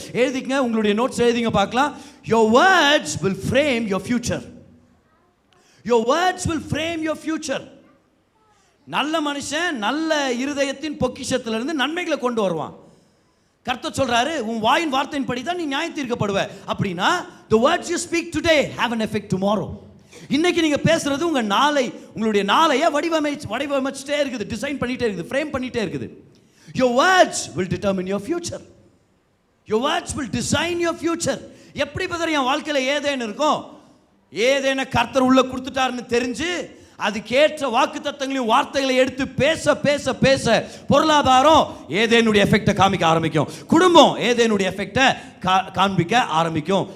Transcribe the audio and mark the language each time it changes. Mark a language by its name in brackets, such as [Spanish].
[Tamil] எழுதிங்க, உங்களுடைய நோட்ஸ் எழுதிங்க பார்க்கலாம். [English] Your words will frame your future. Your words will frame your future. [Tamil] நல்ல மனுஷன் நல்ல இருதயத்தின் பொக்கிஷத்திலிருந்து நன்மைகளை கொண்டு வருவான். கர்த்தர் சொல்றாரு, உன் வாயின் வார்த்தையின் படி தான் நீ நியாயம் தீர்க்கப்படுவ. அப்படின்னா [English] the words you speak today have an effect tomorrow. [Tamil] இன்னைக்கு நீங்க பேசுறது உங்க நாளை, உங்களுடைய நாளைய வடிவமைச்சிட்டே இருக்குது, டிசைன் பண்ணிட்டே இருக்குது, ஃப்ரேம் பண்ணிட்டே இருக்குது. [English] Your words will determine your future. Your words will design your future. [Tamil] எப்படி பதற என் வாழ்க்கையில ஏதேன் இருக்கும்? ஏதேன கர்த்தர் உள்ள கொடுத்துட்டாருன்னு தெரிஞ்சு அதுக்கேற்ற வாக்குத்தத்தங்களையும் வார்த்தைகளை எடுத்து பேச பேச பேச பொருளாதாரம் ஏதேனுடைய எஃபெக்டை காமிக்க ஆரம்பிக்கும். குடும்பம் ஏதேனுடைய எஃபெக்டை காண்பிக்க ஆரம்பிக்கும்.